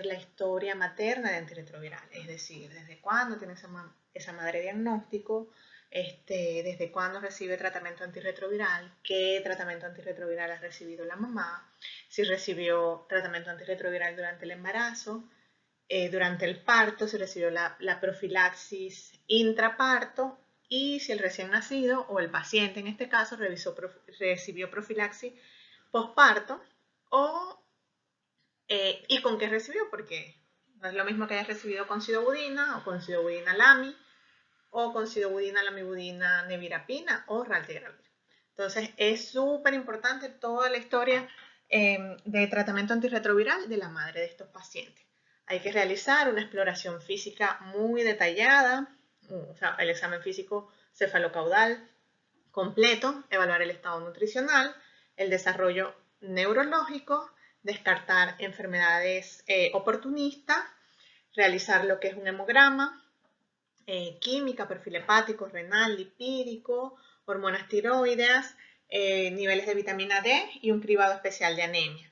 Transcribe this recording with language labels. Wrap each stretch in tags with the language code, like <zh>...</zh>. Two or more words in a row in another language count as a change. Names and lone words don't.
<es>la historia materna de antirretroviral, es decir, desde cuándo tiene esa madre diagnóstico, desde cuándo recibe tratamiento antirretroviral, qué tratamiento antirretroviral ha recibido la mamá, si recibió tratamiento antirretroviral durante el embarazo, durante el parto, si recibió la profilaxis intraparto y si el recién nacido o el paciente en este caso recibió profilaxis posparto y con qué recibió, porque no es lo mismo que haya recibido con sidobudina o con sidobudina lami o con sidobudina, lamivudina, nevirapina o raltegravir. Entonces es súper importante toda la historia de tratamiento antirretroviral de la madre de estos pacientes. Hay que realizar una exploración física muy detallada, o sea, el examen físico cefalocaudal completo, evaluar el estado nutricional, el desarrollo neurológico, descartar enfermedades oportunistas, realizar lo que es un hemograma, química, perfil hepático, renal, lipídico, hormonas tiroideas, niveles de vitamina D y un cribado especial de anemia.</es>